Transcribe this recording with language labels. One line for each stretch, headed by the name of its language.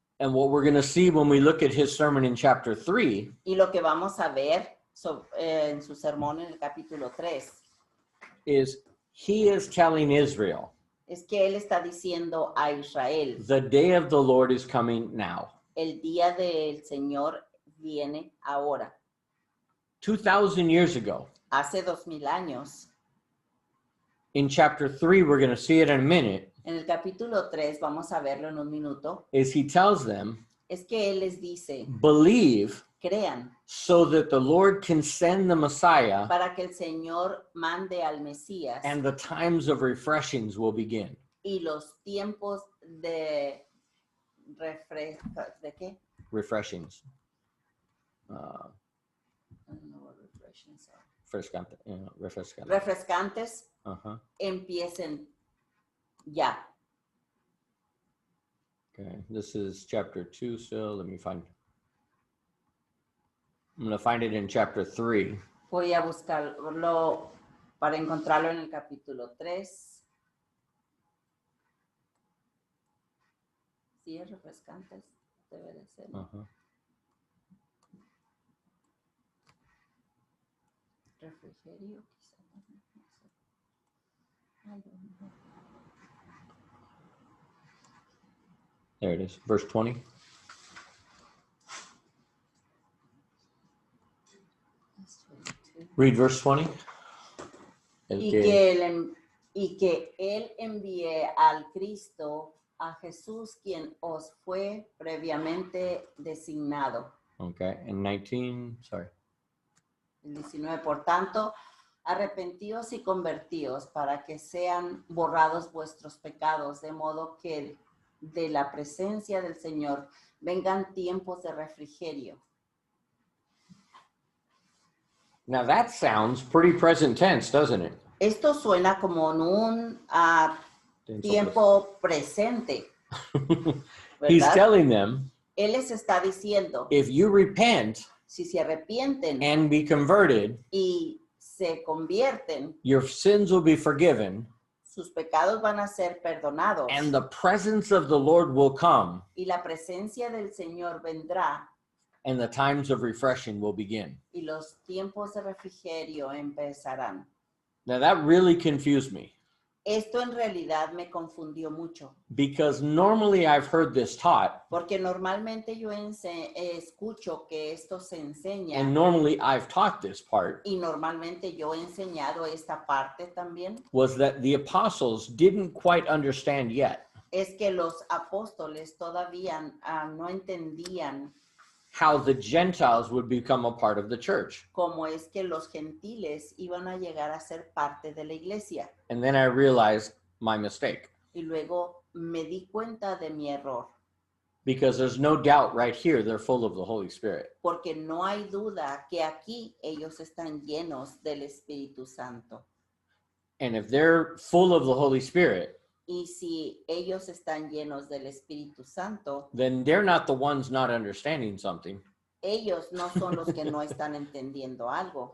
English: And what we're going to see when we look at his sermon in chapter 3
Spanish: Y lo que vamos a ver en su sermón en el capítulo 3
English: is he is telling Israel,
Spanish: es que él está diciendo a Israel,
English: the day of the Lord is coming now.
Spanish: el día del Señor viene ahora.
English: 2,000 years ago.
Spanish: Hace 2000 años.
English: In chapter 3, we're going to see it in a minute,
Spanish: En el capítulo 3, vamos a verlo en un minuto,
English: is he tells them,
Spanish: es que él les dice,
English: believe
Spanish: crean,
English: so that the Lord can send the Messiah
Spanish: para que el Señor mande al Mesías
English: and the times of refreshings will begin.
Spanish: y los tiempos de ¿de qué?
English: Refreshings. I don't know what refreshings are.
Spanish: Refrescante, refrescante. Refrescantes Uh-huh. empiecen ya.
English: Okay, this is chapter 2 still. Let me find. I'm going to find it in chapter 3.
Spanish: Voy a buscarlo para encontrarlo en el capítulo 3. Sí, es refrescantes. Debe de ser. Uh-huh. Refrigerio, quizá. No sé.
English: I don't know. There it is, verse 20. Read verse 20.
Spanish: Y que él envíe al Cristo, a Jesús, quien os fue previamente designado.
English: Okay, and 19, sorry.
Spanish: El 19, por tanto, arrepentíos y convertíos para que sean borrados vuestros pecados, de modo que de la presencia del Señor vengan tiempos de refrigerio.
English: Now that sounds pretty present tense, doesn't it?
Spanish: Esto suena como en un tiempo presente,
English: He's
Spanish: ¿verdad?
English: telling them,
Spanish: Él les está diciendo,
English: if you repent
Spanish: si se arrepienten
English: and be converted,
Spanish: y se convierten,
English: your sins will be forgiven,
Spanish: sus pecados van a ser perdonados
English: and the presence of the Lord will come,
Spanish: y la presencia del Señor vendrá
English: and the times of refreshing will begin.
Spanish: y los tiempos de refrigerio empezarán.
English: Now that really confused me,
Spanish: Esto en realidad me confundió mucho,
English: because normally I've heard this taught,
Spanish: porque normalmente yo escucho que esto se enseña
English: and normally I've taught this part,
Spanish: y normalmente yo he enseñado esta parte también,
English: was that the apostles didn't quite understand yet
Spanish: es que los apóstoles todavía no entendían
English: how the Gentiles would become a part of the church.
Spanish: cómo es que los gentiles iban a llegar a ser parte de la iglesia.
English: And then I realized my mistake,
Spanish: Y luego me di cuenta de mi error,
English: because there's no doubt right here they're full of the Holy Spirit.
Spanish: porque no hay duda que aquí ellos están llenos del Espíritu Santo.
English: And if they're full of the Holy Spirit,
Spanish: Y si ellos están llenos del Espíritu Santo,
English: then they're not the ones not understanding something.
Spanish: ellos no son los que no están entendiendo algo.